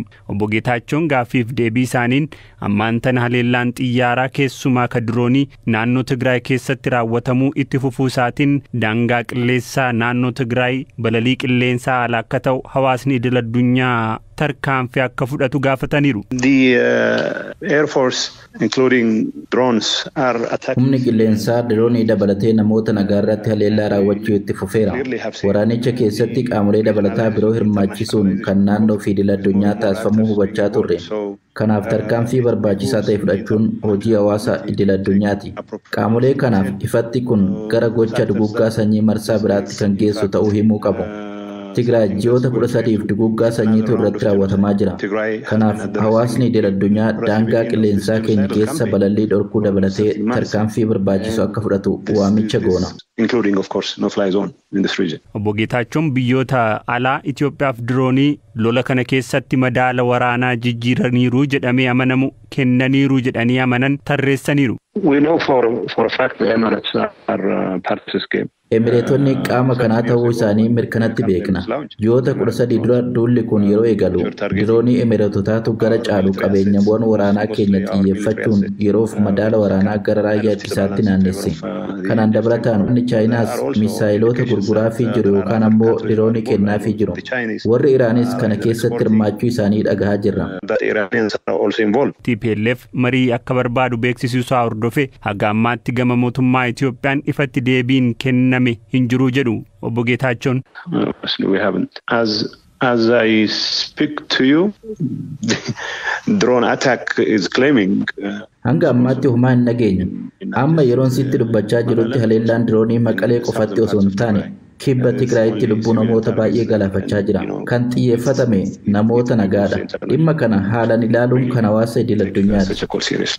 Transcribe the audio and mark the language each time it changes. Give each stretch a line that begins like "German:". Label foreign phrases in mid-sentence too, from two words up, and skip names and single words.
Oromo: Obbo Getaachoon gaaffiif deebii isaaniin ammaan tana haleellaan xiyyaaraa keessumaa ka diroonii naannoo Tigraay keessatti raawwatamuu itti fufuu isaatiin daangaa qilleensaa naannoo Tigraay balalii qilleensaa ala akka ta'u hawaasni idil addunyaa tarkaanfii akka fudhatu gaafataniiru.
English: The Air Force including drones are attacking.
Oromo: Humni qilleensaa diroonii dabalatee namoota nagaa irratti haleellaa raawwachuu itti fufeera. Waraanicha keessatti qaamolee dabalataa biroo hirmaachisuun kan naannoo fi idil addunyaa taasifamuu hubachaa turre. Kanaaf tarkaanfii barbaachisaa ta'e fudhachuun hojii hawaasa idil addunyaati. Qaamolee kanaaf ifatti kun gara gocha duguggaa sanyii marsaa biraatti kan geessu ta'uu himuu qabu. Tigraay ji'oota 13 duguggaa sanyiitu irratti raawwatamaa jira. Kanaaf hawaasni idil addunyaa daangaa qilleensaa keenya keessa balallii dhorkuu dabalatee tarkaanfii barbaachisu akka fudhatu waamicha goona.
English: Including of course no fly zone in this region.
Oromo: Obbo Getaachoon biyyoota alaa Itoophiyaaf diroonii lola kana keessatti madaala waraanaa jijjiiraniiru jedhamee amanamu kennaniiru jedhanii amanan tarreessaniiru.
English: We know for a fact the Emirates are part of this game.
Oromo: Emireetonni qaama kanaa ta'uu isaanii mirkanatti beekna. Ji'oota 13 dura duulli kun yeroo eegalu diroonii Emireetotaatu gara caalu qabeenyawwan waraanaa keenya xiyyeeffachuun yeroof madaala waraanaa gara raayyaa ittisaatti naannesse. Kanaan dabalataan inni Chaayinaas miisaayiloota gurguraafii jiru yookaan ammoo diroonii kennaafii jiru. Warri Iraanis kana keessatti hirmaachuu isaanii dhagahaa jirra. TPLF marii akka barbaadu beeksisuusaa hordofee haga ammaatti gama mootummaa Itoophiyaan ifatti deebiin kenname hin jiru jedhu obbo Geetaachoon.
English: We haven't. As I speak to you, drone attack is claiming.
Oromo: Hanga ammaatti humaa hin nageenye. Amma yeroon sitti dubbachaa jirutti haleellaan diroonii Maqalee qofatti osoo hin taane kibba Tigraayitti lubbuu namoota baay'ee galaafachaa jira. Kan xiyyeeffatame namoota nagaadha. Dhimma kana haalaan ilaaluun kan hawaasa idil-addunyaati.